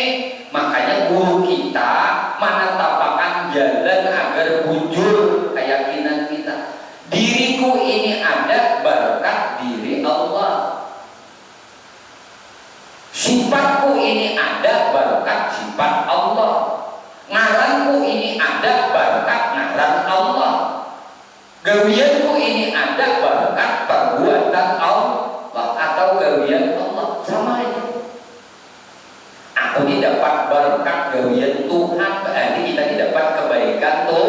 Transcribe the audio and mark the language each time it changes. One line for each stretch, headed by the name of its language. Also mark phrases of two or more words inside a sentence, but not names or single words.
Banjar: Makanya guru kita menetapkan jalan agar bujur keyakinan kita.
Indonesian: Diriku ini ada berkat diri Allah. Sifatku ini ada berkat sifat Allah.
Banjar: Ngaranku ini ada berkat ngaran Allah. Gawianku ini ada berkat perbuatan Allah atau gawian Allah, sama aja. Aku didapat berkat gawian Tuhan, berarti kita didapat kebaikan tuh.